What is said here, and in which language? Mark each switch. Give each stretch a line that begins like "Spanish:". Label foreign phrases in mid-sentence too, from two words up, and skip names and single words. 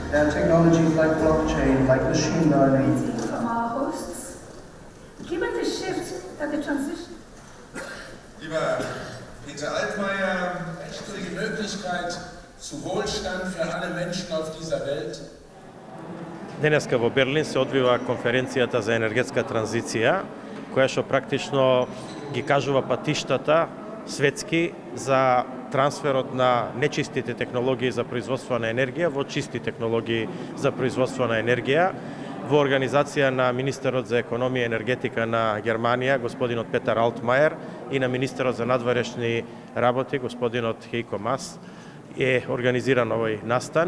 English: technologies like blockchain, like machine learning. From our hosts, given the shift and the transition.
German: Lieber Peter Altmaier, echte die Möglichkeit zu Wohlstand für alle Menschen auf dieser Welt.
Macedonian: Денеска во Берлин се одвива конференцијата за енергетска транзиција, која што практично ги кажува патиштата светски за трансферот на нечистите технологии за производство на енергија во чисти технологии за производство на енергија, во организација на министерот за економија и енергетика на Германија, господинот Петар Алтмаер, и на министерот за надворешни работи, господинот Хейко Мас, е организиран овој настан.